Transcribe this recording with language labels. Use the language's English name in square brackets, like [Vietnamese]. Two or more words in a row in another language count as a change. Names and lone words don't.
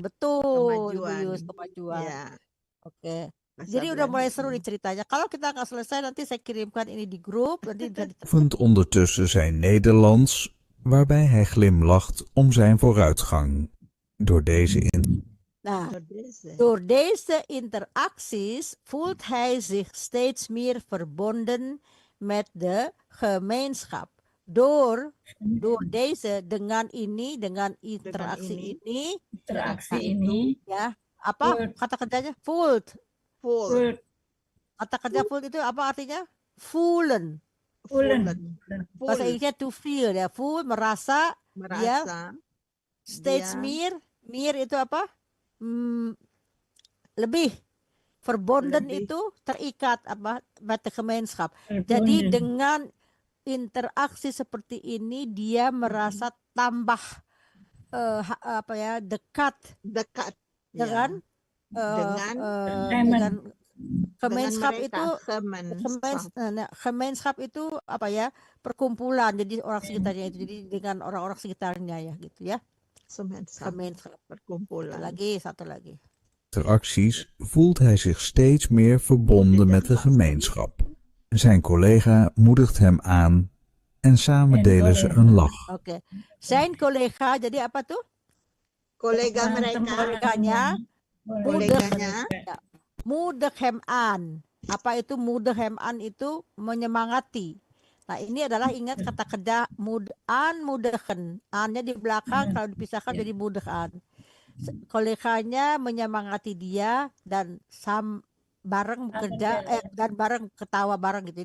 [Indonesian] Betul, kemajuan. Ya. Oke. Jadi udah mulai seru nih ceritanya. Kalau kita nggak selesai, nanti saya kirimkan ini di grup. [Dutch] Oefent ondertussen zijn Nederlands, waarbij hij glimlacht om zijn vooruitgang. Door deze interacties voelt hij zich steeds meer verbonden met de gemeenschap. Door deze, [Indonesian] dengan interaksi ini, ya, apa kata kerjanya? Voelt. Kata kerja full itu apa artinya? voelen. Voelen. Bahasa Inggrisnya [English] to feel [Indonesian] ya, full merasa, dia Merasa steeds dia meer itu apa? Lebih. Verbonden Lebih. itu terikat apa [Dutch] met de gemeenschap. [Indonesian] Jadi dengan interaksi seperti ini dia merasa tambah apa ya, dekat dengan dengan gemeenschap itu gemeenschap itu apa ya, perkumpulan, jadi orang sekitarnya itu, jadi dengan orang-orang sekitarnya ya gitu ya. Gemeenschap perkumpulan. Satu lagi. [Dutch] Interacties voelt hij zich steeds meer verbonden met de gemeenschap. Zijn collega moedigt hem aan en samen delen ze een lach. Oke. Zijn collega, [Indonesian] jadi apa tuh? Kolega Koleganya. [Dutch] Moedig hem aan. [Indonesian] Apa itu [Dutch] moedig hem aan? [Indonesian] Itu menyemangati. Nah ini adalah ingat kata kerja moedigen. Annya di belakang, kalau dipisahkan jadi moedigen. Koleganya menyemangati dia dan bareng bekerja dan bareng ketawa bareng gitu.